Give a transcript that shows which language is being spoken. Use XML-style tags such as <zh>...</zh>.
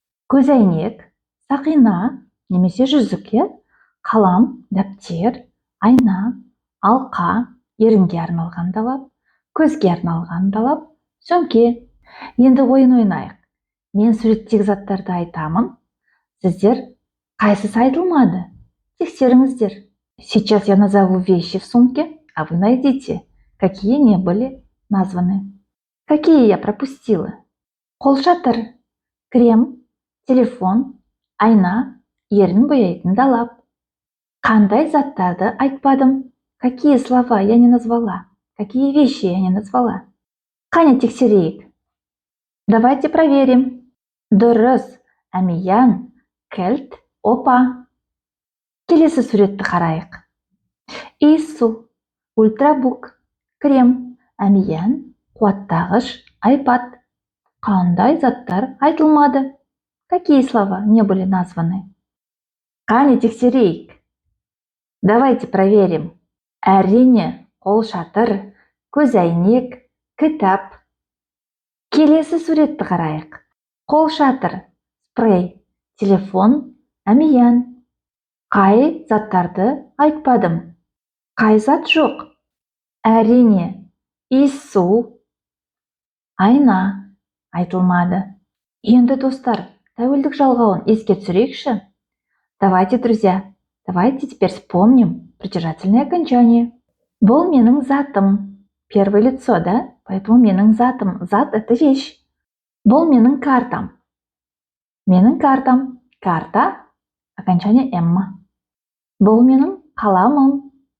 <kk>Көзәйнек, сақина, немесе жүзік, қалам, дәптер, айна, алқа, ерінге арналған далап, көзге арналған далап, сөмке. Енді ойын ойнайық. Мен суреттегі заттарды айтамын. Сіздер қайсысы айтылмады? Тексеріңіздер.</kk> <ru>Сейчас я назову вещи в сумке, а вы найдите, какие не были названы. Какие я пропустила?</ru> <kk>Қолшатыр, крем, телефон, айна, ерін бояйтын далап. Қандай заттарды айтпадым?</kk> <ru>Какие слова я не назвала? Какие вещи я не назвала?</ru> <kk>Қане тексерейік.</kk> <ru>Давайте проверим.</ru> <kk>Дұрыс, әмиян, кілт, опа. Келесі суретті қарайық. Иіс су, ультрабук, крем, әмиян, қуаттағыш, айпад. Қандай заттар айтылмады?</kk> <ru>Какие слова не были названы?</ru> <kk>Қане тексерейік.</kk> <ru>Давайте проверим.</ru> <kk>Әрине, қолшатыр, көзәйнек, кітап. Келесі суретті қарайық. Қолшатыр, спрей, телефон, әмиян. Қай заттарды айтпадым? Қай зат жоқ? Әрине, иіс су, айна айтылмады. Енді достар, тәуелдік жалғауын еске түсірейікші.</kk> <ru>Давайте, друзья, давайте теперь вспомним притяжательное окончание.</ru> <kk>Бұл менің затым.</kk> <ru>Первое лицо, да? Поэтому</ru> <kk>менің затым. Зат –</kk> <ru>это вещь.</ru> <kk>Бұл менің картам. Менің картам. Карта,</kk> <ru>окончание эмма.</ru> <kk>Бұл менің қаламым.</kk>